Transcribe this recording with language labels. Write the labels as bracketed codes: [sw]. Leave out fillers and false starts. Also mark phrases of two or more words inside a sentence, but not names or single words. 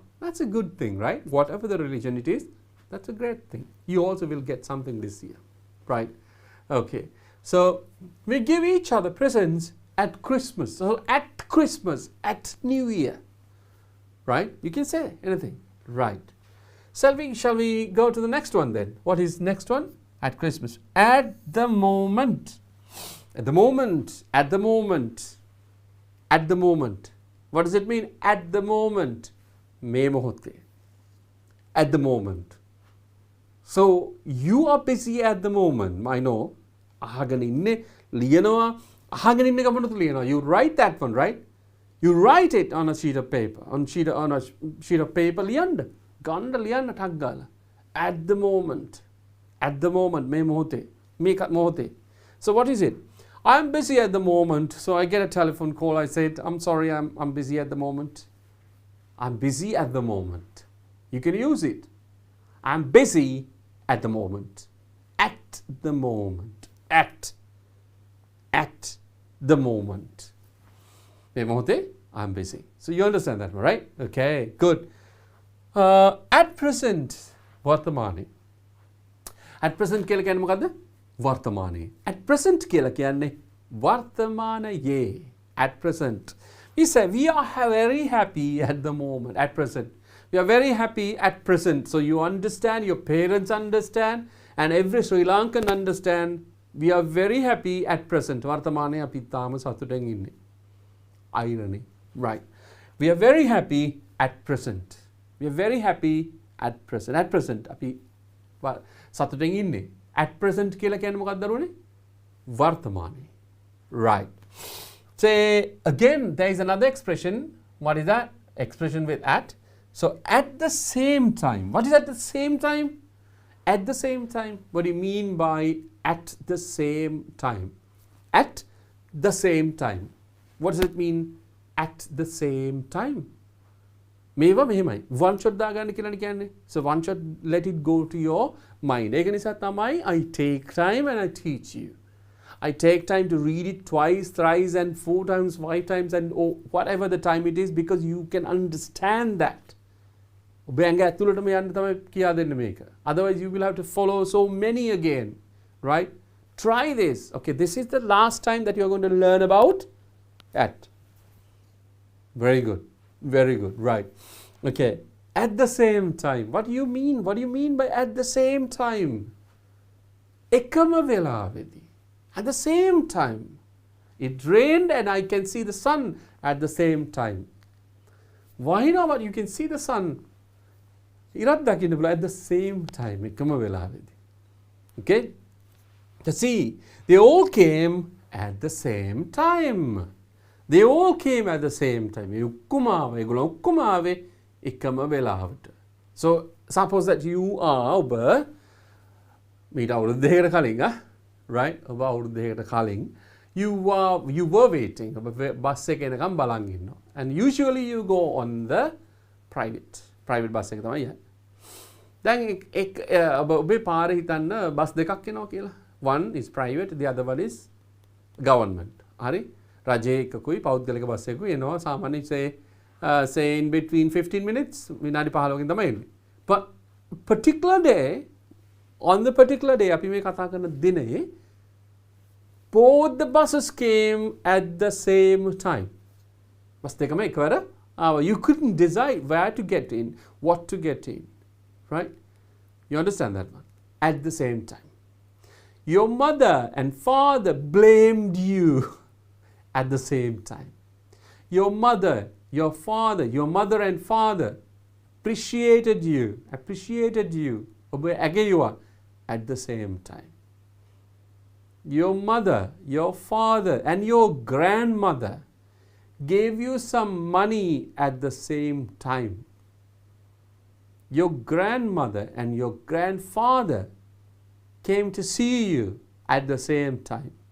[en] That's a good thing, right? Whatever the religion it is, that's a great thing. You also will get something this year. Right? Okay. So we give each other presents at Christmas. So at Christmas, at New Year. Right? You can say anything. Right. Shall we go to the next one then? What is next one? At Christmas. At the moment. At the moment. At the moment. At the moment. What does it mean? At the moment. [si] මේ මොහොතේ. [en] At the moment. So you are busy at the moment. I know. [si] අහගෙන ඉන්නේ ලියනවා. අහගෙන ඉන්න ගමනත් ලියනවා. [en] You write that one, right? You write it on a sheet of paper. On a sheet of paper [si] ලියන්න. ගන්න ලියන්න ටක් ගාලා. [en] At the moment. At the moment. [si] මේ මොහොතේ. මේ මොහොතේ. [en] So what is it? I'm busy at the moment. So I get a telephone call. I say, I'm sorry, I'm busy at the moment. I'm busy at the moment. You can use it. I'm busy at the moment. At the moment. At the moment. [si] මේ මොහොතේ [en] I'm busy. So you understand that, right? Okay, good. At present, වර්තමානයේ. At present [si] කියලා කියන්නේ මොකද්ද? වර්තමානයේ. [en] At present [si] කියලා කියන්නේ වර්තමානයේ. [en] At present. We say we are very happy at the moment. At present. We are very happy at present. So you understand, your parents understand, and every Sri Lankan understand. We are very happy at present. [si] වර්තමානයේ අපි තාම සතුටෙන් ඉන්නේ. [en] Irony. Right. We are very happy at present. We are very happy at present. At present. [si] අපි සතුටෙන් ඉන්නේ. [en] At present [si] කියලා කියන්නේ මොකක්ද දරුවනේ? වර්තමානයේ. [en] Right. Say again, there is another expression. What is that? Expression with at. So at the same time. What is at the same time? At the same time. What do you mean by at the same time? At the same time. What does it mean? At the same time. [si] මේවා මෙහෙමයි. [en] One shot [si] දාගන්න කියලානේ කියන්නේ. [en] So one shot, let it go to your mind. [si] ඒක නිසා තමයි [en] I take time and I teach you. I take time to read it twice, thrice and 4 times, 5 times and whatever the time it is, because you can understand that. [si] ඔබ ඇඟ ඇතුළටම යන්න තමයි කියා දෙන්නේ මේක. [en] Otherwise you will have to follow so many again. Right? Try this. Okay, this is the last time that you are going to learn about at. Very good. Very good. Right. Okay. At the same time. What do you mean? What do you mean by at the same time? [si] එකම වෙලාවෙදී. [en] At the same time. It rained and I can see the sun at the same time. Why not? You can see the sun. [si] ඉරත් දකින්න පුළුවන් [en] at the same time. [si] එකම වෙලාවෙදී. [en] Okay? To see, they all came at the same time. They all came at the same time. [si] ඒගොල්ලෝ ඔක්කොම ආවේ එකම වෙලාවට. [en] So suppose that you are [si] ඔබ මීට අවුරුදු දෙකකට කලින් [en] right? [si] ඔබ අවුරුදු දෙකකට කලින් [en] you were waiting. [si] ඔබ බස් එක එනකම් බලන් ඉන්නවා. [en] And usually you go on the private bus [si] එක තමයි යන්නේ. දැන් ඔබේ පාරේ හිතන්න බස් දෙකක් එනවා කියලා. [en] One is private, the other one is government. [si] හරි? රජයේ එකකුයි පෞද්ගලික බස් එකකුයි එනවා සාමාන්‍යයෙන් [en] say in between 15 minutes [si] විනාඩි 15කින් තමයි එන්නේ. [en] But on the particular day [si] අපි මේ කතා කරන දිනේ [en] both the buses came at the same time. [si] බස් දෙකම එකවර [en] you couldn't decide where to get in, what to get in. Right? You understand that one? At the same time. Your mother and father blamed you at the same time. Your mother and father appreciated you [si] ඔබ ඇගෙයුවා [en] at the same time. your mother, your father, and your grandmother gave you some money at the same time. Your grandmother and your grandfather came to see you at the same time.